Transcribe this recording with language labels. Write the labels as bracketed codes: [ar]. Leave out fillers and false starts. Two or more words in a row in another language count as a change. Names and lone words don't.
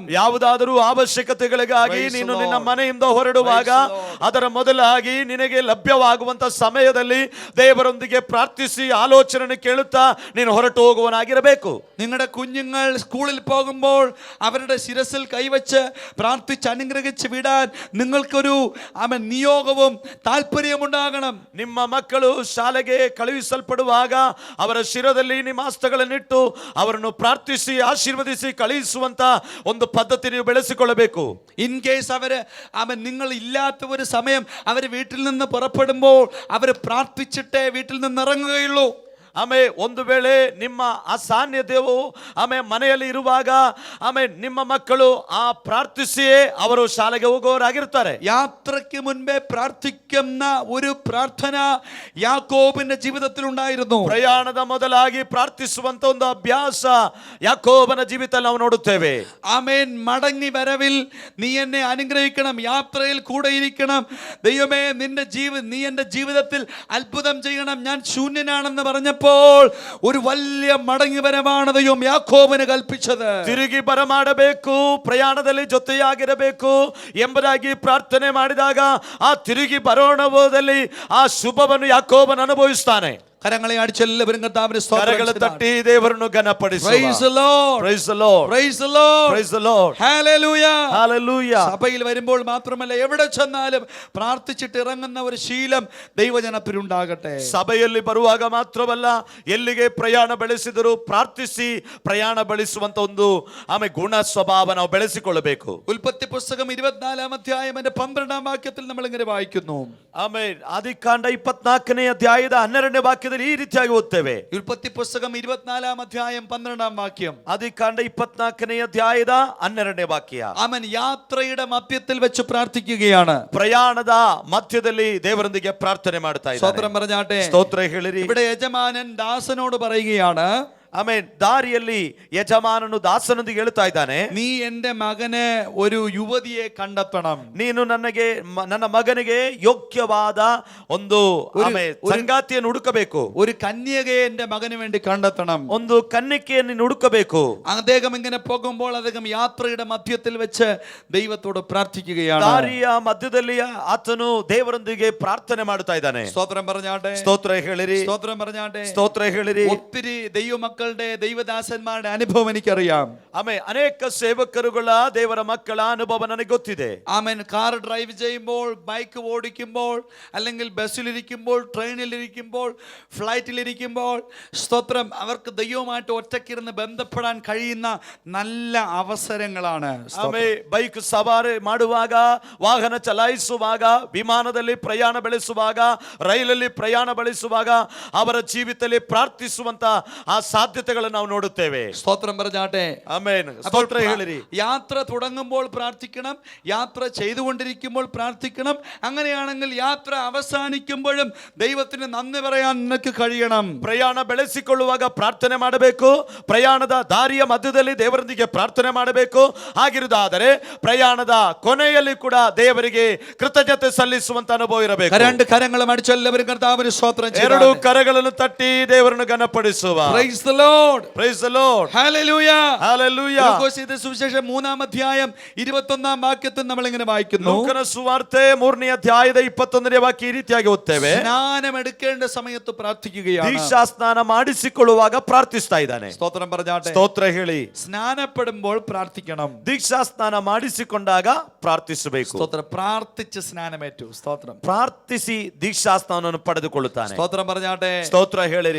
[kn] ಯಾವುದಾದರೂ ಅವಶ್ಯಕತೆಗಳಿಗಾಗಿ ನೀನು ನಿನ್ನ ಮನೆಯಿಂದ ಹೊರಡುವಾಗ ಅದರ ಮೊದಲಾಗಿ ನಿನಗೆ ಲಭ್ಯವಾಗುವಂತ ಸಮಯದಲ್ಲಿ ದೇವರೊಂದಿಗೆ ಪ್ರಾರ್ಥಿಸಿ ಆಲೋಚನೆ ಕೇಳುತ್ತಾ ನೀನು ಹೊರಟು ಹೋಗುವನಾಗಿರಬೇಕು. [ml] നിങ്ങളുടെ കുഞ്ഞുങ്ങൾ സ്കൂളിൽ പോകുമ്പോൾ അവരുടെ ശിരസിൽ കൈവച്ച് പ്രാർത്ഥിച്ച് അനുഗ്രഹിച്ച് വിടാൻ നിങ്ങൾക്കൊരു നിയോഗവും താല്പര്യമുണ്ടാകണം. [kn] ನಿಮ್ಮ ಮಕ್ಕಳು ಶಾಲೆಗೆ ಕಳುಹಿಸಲ್ಪಡುವಾಗ ಅವರ ಶಿರದಲ್ಲಿ ನಿಮ್ಮ ಹಸ್ತಗಳನ್ನಿಟ್ಟು ಅವರನ್ನು ಪ್ರಾರ್ಥಿಸಿ ಆಶೀರ್ವದಿಸಿ ಕಳುಹಿಸುವಂತ ಒಂದು ಪದ್ಧತಿ ನೀವು ಬೆಳೆಸಿಕೊಳ್ಳಬೇಕು. [en] in case [ml] നിങ്ങൾ ഇല്ലാത്ത ഒരു സമയം അവർ വീട്ടിൽ നിന്ന് പുറപ്പെടുമ്പോൾ അവർ പ്രാർത്ഥിച്ചിട്ടേ വീട്ടിൽ നിന്ന് ഇറങ്ങുകയുള്ളൂ. [kn] ಒಂದು ವೇಳೆ ನಿಮ್ಮ ಅಸಾನ್ನಿಧ್ಯವು ಮನೆಯಲ್ಲಿ ಇರುವಾಗ ನಿಮ್ಮ ಮಕ್ಕಳು ಆ ಪ್ರಾರ್ಥಿಸಿಯೇ ಅವರು ಶಾಲೆಗೆ ಹೋಗುವವರಾಗಿರ್ತಾರೆ. [ml] യാത്രയ്ക്ക് മുൻപേ പ്രാർത്ഥിക്കുന്ന ഒരു പ്രാർത്ഥന യാക്കോബിന്റെ ജീവിതത്തിൽ ഉണ്ടായിരുന്നു. [kn] ಪ್ರಯಾಣದ ಮೊದಲಾಗಿ ಪ್ರಾರ್ಥಿಸುವಂತ ಒಂದು ಅಭ್ಯಾಸ ಯಾಕೋಬನ ಜೀವಿತದಲ್ಲಿ ನಾವು ನೋಡುತ್ತೇವೆ. [ml] ആമേൻ. മടങ്ങി വരവിൽ നീ എന്നെ അനുഗ്രഹിക്കണം, യാത്രയിൽ കൂടെ ഇരിക്കണം, ദൈവമേ നീ എൻ്റെ ജീവിതത്തിൽ അത്ഭുതം ചെയ്യണം, ഞാൻ ശൂന്യനാണെന്ന് പറഞ്ഞപ്പോൾ ഒരു വലിയ മടങ്ങി വരവാണ് ദൈവം യാക്കോബിന് കൽപ്പിച്ചത്. [kn] ತಿರುಗಿ ಬರಮಾಡಬೇಕು, ಪ್ರಯಾಣದಲ್ಲಿ ಜೊತೆಯಾಗಿರಬೇಕು ಎಂಬುದಾಗಿ ಪ್ರಾರ್ಥನೆ ಮಾಡಿದಾಗ ಆ ತಿರುಗಿ ಬರೋಣದಲ್ಲಿ ಆ ಶುಭವನ್ನು ಯಾಕೋಬನು ಅನುಭವಿಸ್ತಾನೆ. [ml] കരങ്ങളെ അടിച്ചെല്ലാവരും കർത്താവിനെ സ്തോത്രം [kn] ಕರಗಳ [ml] ചെയ്യുക. [kn] ತಟ್ಟಿ ದೇವರನ್ನು ಘನಪಡಿಸುವ. [en] Praise the Lord. Praise the Lord. Praise the Lord. Praise the Lord. Hallelujah. Hallelujah. [ml] സഭയിൽ വരുമ്പോൾ മാത്രമല്ല എവിടെ ചെന്നാലും പ്രാർത്ഥിച്ചിട്ട് ഇറങ്ങുന്ന ഒരു ശീലം ദൈവജനത്തിനുണ്ടാകട്ടെ. [kn] ಸಭೆಯಲ್ಲಿ ಬರುವಾಗ ಮಾತ್ರವಲ್ಲ, ಎಲ್ಲಿಗೆ ಪ್ರಯಾಣ ಬೆಳೆಸಿದರೂ ಪ್ರಾರ್ಥಿಸಿ ಪ್ರಯಾಣ ಬೆಳೆಸುವಂತ ಒಂದು ಗುಣ ಸ್ವಭಾವ ನಾವು ಬೆಳೆಸಿಕೊಳ್ಳಬೇಕು. [ml] ഉൽപ്പത്തി പുസ്തകം 24 അധ്യായം 12 വാക്യത്തിൽ നമ്മൾ ഇങ്ങനെ വായിക്കുന്നു. [kn] ಆಮೇಲೆ ಆದಿಕಾಂಡ 24ನೇ ಅಧ್ಯಾಯದ 12ನೇ ವಾಕ್ಯದಲ್ಲಿ ಈ ರೀತಿಯಾಗಿ ಓದ್ತೇವೆ. [ml] ഉൽപ്പത്തി പുസ്തകം 24 അധ്യായം 12 വാക്യം. [kn] ಆದಿಕಾಂಡ 24ನೇ ಅಧ್ಯಾಯದ 12ನೇ ವಾಕ್ಯ. [ml] അവൻ യാത്രയുടെ മധ്യത്തിൽ വെച്ച് പ്രാർത്ഥിക്കുകയാണ്. [kn] ಪ್ರಯಾಣದ ಮಧ್ಯದಲ್ಲಿ ದೇವರೊಂದಿಗೆ ಪ್ರಾರ್ಥನೆ ಮಾಡ್ತಾ ಇದ್ದಾನೆ. [ml] സ്തോത്രം പറഞ്ഞാട്ടെ. [kn] ಸ್ತೋತ್ರ ಹೇಳಿರಿ. [ml] ഇവിടെ യജമാനൻ ദാസനോട് പറയുകയാണ്, [kn] ಆಮೇಲೆ ದಾರಿಯಲ್ಲಿ ಯಜಮಾನನು ದಾಸನೊಂದಿಗೆ ಹೇಳ್ತಾ ಇದ್ದಾನೆ, [ml] നീ എന്റെ മകന് ഒരു യുവതിയെ കണ്ടെത്തണം. [kn] ನೀನು ನನ್ನ ಮಗನಿಗೆ ಯೋಗ್ಯವಾದ ಒಂದು ಸಂಗಾತಿಯನ್ನು ಹುಡುಕಬೇಕು. [ml] ഒരു കന്യകയെ എന്റെ മകന് വേണ്ടി കണ്ടെത്തണം. [kn] ಒಂದು ಕನ್ನಿಕೆಯನ್ನು ಹುಡುಕಬೇಕು. [ml] അദ്ദേഹം ഇങ്ങനെ പോകുമ്പോൾ അദ്ദേഹം യാത്രയുടെ മധ്യത്തിൽ വെച്ച് ദൈവത്തോട് പ്രാർത്ഥിക്കുകയാണ്. [kn] ದಾರಿಯ ಮಧ್ಯದಲ್ಲಿ ಆತನು ದೇವರೊಂದಿಗೆ ಪ್ರಾರ್ಥನೆ ಮಾಡ್ತಾ ಇದ್ದಾನೆ. [ml] സ്തോത്രം പറഞ്ഞാട്ടെ. [kn] ಸ್ತೋತ್ರ ಹೇಳಿರಿ. [ml] സ്തോത്രം പറഞ്ഞാട്ടെ. [kn] ಸ್ತೋತ್ರ ಹೇಳಿರಿ. [ml] ഒത്തിരി ദൈവമക്കളുടെ ദൈവദാസന്മാരുടെ അനുഭവം എനിക്കറിയാം. [kn] ಅನೇಕ ಸೇವಕರುಗಳ ದೇವರ ಮಕ್ಕಳ ಅನುಭವ ನನಗೆ ಗೊತ್ತಿದೆ. [ml] ആമേൻ. [en] car drive [ml] ചെയ്യുമ്പോൾ, ബൈക്ക് ഓടിക്കുമ്പോൾ, അല്ലെങ്കിൽ ബസ്സിലിരിക്കുമ്പോൾ, ട്രെയിനിലിരിക്കുമ്പോൾ, ഫ്ലൈറ്റിലിരിക്കുമ്പോൾ, സ്തോത്രം, അവർക്ക് ദൈവവുമായിട്ട് ഒറ്റയ്ക്കിരുന്ന് ബന്ധപ്പെടാൻ കഴിയുന്ന നല്ല അവസരങ്ങളാണ്. [kn] ಬೈಕ್ ಸವಾರಿ ಮಾಡುವಾಗ, ವಾಹನ ಚಲಾಯಿಸುವಾಗ, ವಿಮಾನದಲ್ಲಿ ಪ್ರಯಾಣ ಬೆಳೆಸುವಾಗ, ರೈಲಲ್ಲಿ ಪ್ರಯಾಣ ಬೆಳೆಸುವಾಗ ಅವರ ಜೀವಿತದಲ್ಲಿ ಪ್ರಾರ್ಥಿಸುವಂತ ಆ സാധ്യതಗಳನ್ನು ನಾವು ನೋಡುತ್ತೇವೆ. [ml] സ്തോത്രം പറഞ്ഞാട്ടെ. [kn] ಆಮೆನ್. ಸ್ತೋತ್ರ ಹೇಳಿರಿ. [ml] യാത്ര തുടങ്ങുമ്പോൾ പ്രാർത്ഥിക്കണം, യാത്ര ചെയ്തുകൊണ്ടിരിക്കുമ്പോൾ പ്രാർത്ഥിക്കണം. അങ്ങനെയാണെങ്കിൽ യാത്ര അവസാനിക്കുമ്പോഴും ദൈവത്തിന് നന്ദി പറയാൻ നിനക്ക് കഴിയണം. [kn] ಪ್ರಯಾಣ ಬೆಳೆಸಿಕೊಳ್ಳುವಾಗ ಪ್ರಾರ್ಥನೆ ಮಾಡಬೇಕು, ಪ್ರಯಾಣದ ದಾರಿಯ ಮಧ್ಯದಲ್ಲಿ ದೇವರೊಂದಿಗೆ ಪ್ರಾರ್ಥನೆ ಮಾಡಬೇಕು. ಆಗಿರುವುದಾದರೆ ಪ್ರಯಾಣದ ಕೊನೆಯಲ್ಲಿ ಕೂಡ ದೇವರಿಗೆ ಕೃತಜ್ಞತೆ ಸಲ್ಲಿಸುವಂತ ಅನುಭವ ಇರಬೇಕು. [ml] രണ്ട് കരങ്ങളും അടിച്ചെല്ലാവരും കർത്താവിന് സ്തോത്രം ചെയ്യുക. [kn] ಎರಡು ಕರಗಳನ್ನು ತಟ್ಟಿ ದೇವರನ್ನು ಘನಪಡಿಸುವ. [en] Praise the Lord. Praise the Lord. Hallelujah. Hallelujah. [ml] ലൂക്കോസിന്റെ സുവിശേഷം 3 അധ്യായം 21 വാക്യത്തിൽ നമ്മൾ ഇങ്ങനെ വായിക്കുന്നു. [kn] ಲೂಕನ ಸುವಾರ್ತೆ 3ನೇ ಅಧ್ಯಾಯದ 21ನೇ ವಾಕ್ಯ ಈ ರೀತಿಯಾಗಿ ಓದ್ತೇವೆ. [ml] സ്നാനം എടുക്കേണ്ട സമയത്ത് പ്രാർത്ഥിക്കുകയാണ്. [kn] ದೀಕ್ಷಾ ಸ್ನಾನ ಮಾಡಿಸಿಕೊಳ್ಳುವಾಗ ಪ್ರಾರ್ಥಿಸ್ತಾ ಇದ್ದಾನೆ. [ml] സ്തോത്രം പറഞ്ഞാട്ടെ. [kn] ಸ್ತೋತ್ರ ಹೇಳಿ. [ml] സ്നാനപ്പെടുമ്പോൾ പ്രാർത്ഥിക്കണം. [kn] ದೀಕ್ಷಾ ಸ್ನಾನ ಮಾಡಿಸಿಕೊಂಡಾಗ ಪ್ರಾರ್ಥಿಸಬೇಕು. [ml] സ്തോത്രം. പ്രാർത്ഥിച്ച് സ്നാനമേറ്റു. സ്തോത്രം. [kn] ಪ್ರಾರ್ಥಿಸಿ ದೀಕ್ಷಾ ಸ್ನಾನವನ್ನು ಪಡೆದುಕೊಳ್ಳುತ್ತಾನೆ. [ml] സ്തോത്രം പറഞ്ഞാട്ടെ. [kn] ಸ್ತೋತ್ರ ಹೇಳಿರಿ.